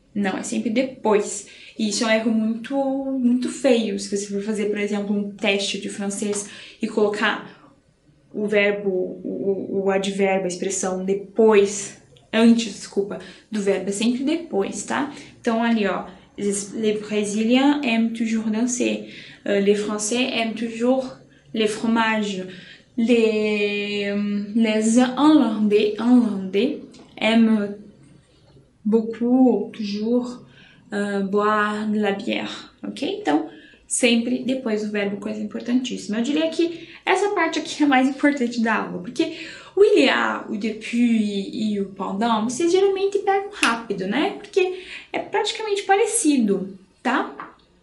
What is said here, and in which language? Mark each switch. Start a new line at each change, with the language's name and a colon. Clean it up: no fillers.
Portuguese: Não, é sempre depois. E isso é um erro muito feio. Se você for fazer, por exemplo, um teste de francês e colocar o verbo, o advérbio, a expressão depois, antes, desculpa, do verbo, é sempre depois, tá?
French: Então, ali, ó, les Brésiliens aiment toujours danser. Les Français aiment toujours les fromages. Les Hollandais aiment beaucoup, toujours, boire de la bière, ok?
Portuguese: Então, sempre depois do verbo, coisa importantíssima. Eu diria que essa parte aqui é a mais importante da aula, porque o il y a, o depuis e o pendant, vocês geralmente pegam rápido, né? Porque é praticamente parecido, tá?